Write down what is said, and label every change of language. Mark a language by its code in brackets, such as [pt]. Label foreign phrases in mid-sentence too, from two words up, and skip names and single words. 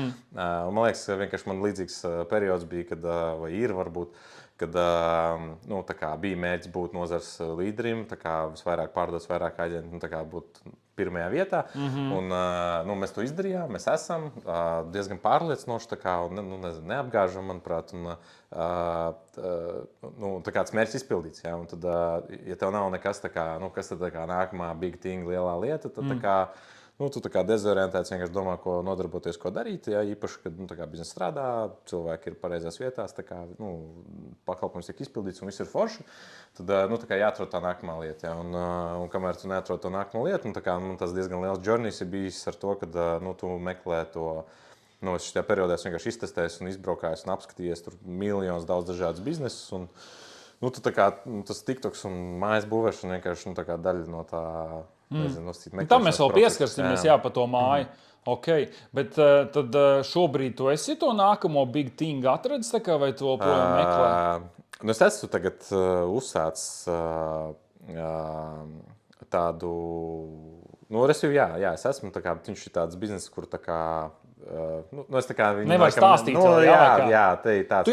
[lv] Un man liekas, vienkārši man līdzīgs periods bija, kad, vai ir varbūt, kad nu, tā kā bija mērķis būt nozars līderim, tā kā visvairāk pārdots, vairāk aģenti, nu, tā kā būt pirmajā vietā. Un, nu, mēs to izdarījām, mēs esam diezgan pārliecinoši, tā kā, un, nu, nezinu, neapgāžam, manuprāt, un nu, tā kā tas mērķis izpildīts. Ja? Un tad, ja tev nav nekas, tā kā, nu, kas tad tā kā nākamā [en] big thing, [lv] lielā lieta, tad tā kā, nu, tu tā kā dezorientēts, vienkārši domā, ko nodarboties, ko darīt. Ja? Īpaši, kad nu, biznesa strādā, cilvēki ir pareizās vietās, tā kā, nu, pakalpojums tiek izpildīts un viss ir forši, tad nu, tā kā jāatrod tā nākamā lieta. Ja? Un kamēr tu neatrod to nākamo lietu, nu, tā kā, nu, tas diezgan liels journeys ir bijis ar to, ka nu, tu meklē to. Nu, es šajā periodā vienkārši iztestēju un izbraukāju un apskatījies tur miljonus daudz dažādus biznesus. Un, nu, tā kā, tas TikToks un mājas būvēšana vienkārši nu, tā kā daļa no tā. Nezinu, tam mēs vēl pieskarsimies, jā, pa to māju. Okay. Bet tad šobrīd tu esi to nākamo [en] big thing [lv] atradis, vai tu joprojām meklē? Nu, es esmu tagad uzsācis tādu, nu, jā, es esmu, tā kā, viņš ir tāds biznes, kur tā kā, nu, es tā kā... Nevar stāstīt nu, vēl, jā, tāds...